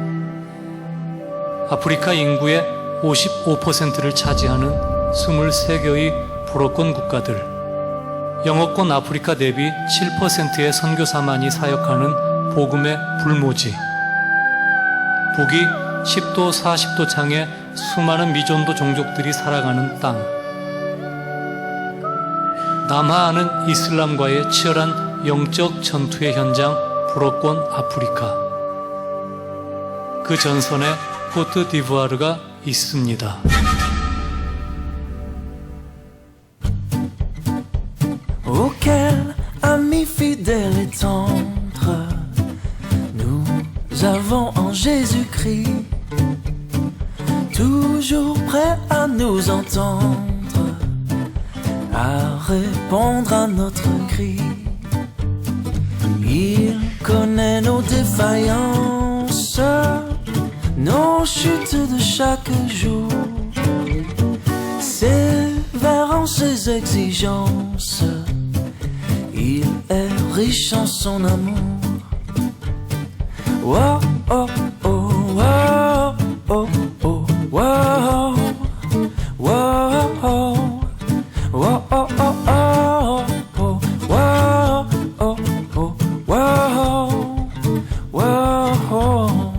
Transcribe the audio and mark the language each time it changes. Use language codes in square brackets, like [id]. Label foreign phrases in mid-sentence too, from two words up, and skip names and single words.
[ko] 아프리카 인구의 55%를 차지하는 23개의 불어권 국가들, 영어권 아프리카 대비 7%의 선교사만이 사역하는 복음의 불모지, 북위 10도 40도 창에 수많은 미존도 종족들이 살아가는 땅, 남하하는 이슬람과의 치열한 영적 전투의 현장 불어권 아프리카. 그 전선에 코트디부아르가 있습니다. [fr] Auquel ami fidèle et tendre nous avons en Jésus-Christ, toujours prêt à nous entendre, à répondre à notre cri. Il connaît nos défaillances, nos chutes de chaque jour, sévère en ses exigences. Il est riche en son amour. Wow, oh, oh, wow, oh, oh, wow, wow. Whoa, oh, oh, oh, oh, whoa, oh, oh, whoa, whoa.